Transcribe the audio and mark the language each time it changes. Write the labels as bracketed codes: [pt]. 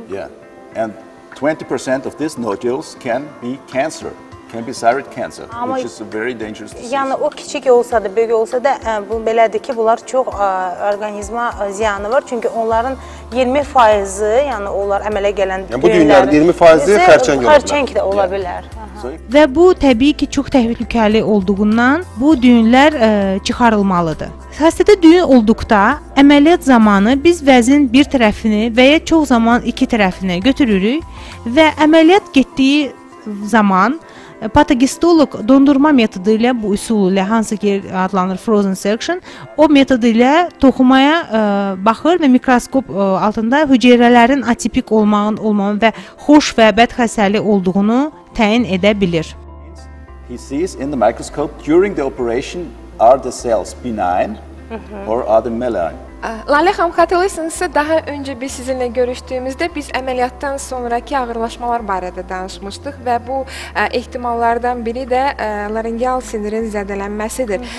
[en] Yeah, and 20% of these nodules can be cancer. Can be thyroid cancer, which is a very dangerous disease. [az] Yəni o kiçik olsa da, böyük olsa da bu belədir ki, bunlar çox orqanizma ziyanı var. Çünki onların 20%-i, yəni onlar əmələ gələn düyünlərin, bu düyünlərin 20%-i xərçəng də ola bilər. Və bu təbii ki, çox təhlükəli olduğundan bu düyünlər çıxarılmalıdır. Xəstədə düyün olduqda əməliyyat zamanı biz vəzin bir tərəfini və ya çox zaman iki tərəfini götürürük və əməliyyat getdiyi zaman patogistolog dondurma metodu ilə, bu üsul ilə, hansı ki adlanır frozen section, o metodu ilə toxumaya baxır və mikroskop altında hüceyrələrin atipik olmağın və xoş və bəd xəstəlik olduğunu təyin edə bilir. [en] He sees in the microscope during the operation, are the cells benign or are they malign? [az] Lalə xanım, xatırlayırsınızsa, daha öncə biz sizinlə görüşdüyümüzdə biz əməliyyatdan sonraki ağırlaşmalar barədə danışmışdıq və bu ehtimallardan biri də laringeal sinirin zədələnməsidir.